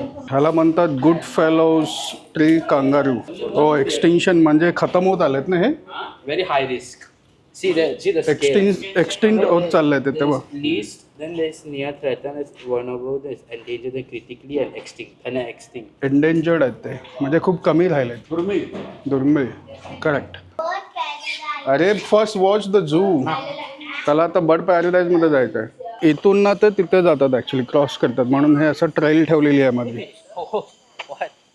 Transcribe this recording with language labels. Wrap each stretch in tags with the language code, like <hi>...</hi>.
<mr>ह्याला म्हणतात good fellows tree kangaroo. हो एक्सटिंक्शन म्हणजे खतम होत आलेत ना हे.</mr> <en>Very high risk. See the scale.</en> <mr>Extinct होत चाललंय ते तेव्हा.</mr> <en>There's least, then there's near threatened, there's vulnerable, there's endangered, there's critically and extinct.</en> <mr>Endangered आहेत ते म्हणजे खूप कमी राहिले. दुर्मिळ. करेक्ट. अरे</mr> <en>First watch the zoo.</en> <mr>त्याला आता बर्ड पॅराडाईजमध्ये जायचं आहे. इथून ना ते तिथे जातात ॲक्च्युली क्रॉस करतात म्हणून हे असं ट्रेल ठेवलेली आहे मध्ये.</mr> <en>Oh, what?</en>